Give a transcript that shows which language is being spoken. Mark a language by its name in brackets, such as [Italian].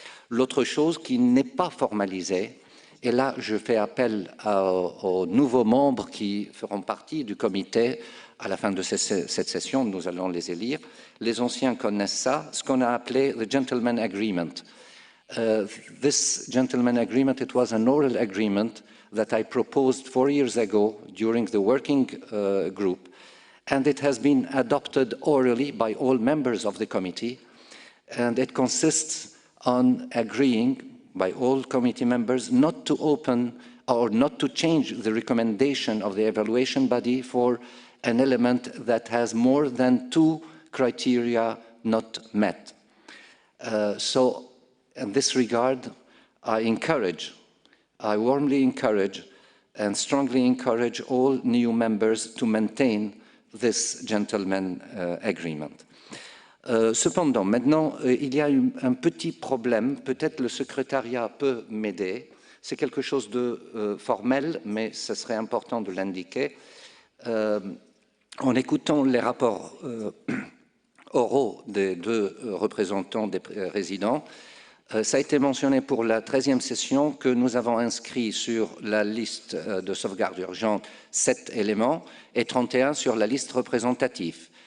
[French] L'autre chose qui n'est pas formalisée, et là je fais appel aux nouveaux membres qui feront partie du comité à la fin de cette session, nous allons les élire. Les anciens connaissent ça, ce qu'on a appelé the Gentleman Agreement. [English] This Gentleman Agreement, it was an oral agreement that I proposed 4 years ago during the working group, and it has been adopted orally by all members of the committee, and it consists on agreeing by all committee members not to open or not to change the recommendation of the evaluation body for an element that has more than 2 criteria not met. So in this regard, I warmly encourage and strongly encourage all new members to maintain this gentleman agreement. [French] Cependant, maintenant, il y a un petit problème. Peut-être le secrétariat peut m'aider. C'est quelque chose de formel, mais ce serait important de l'indiquer. En écoutant les rapports oraux des deux représentants des résidents, ça a été mentionné pour la 13e session que nous avons inscrit sur la liste de sauvegarde urgente 7 éléments et 31 sur la liste représentative.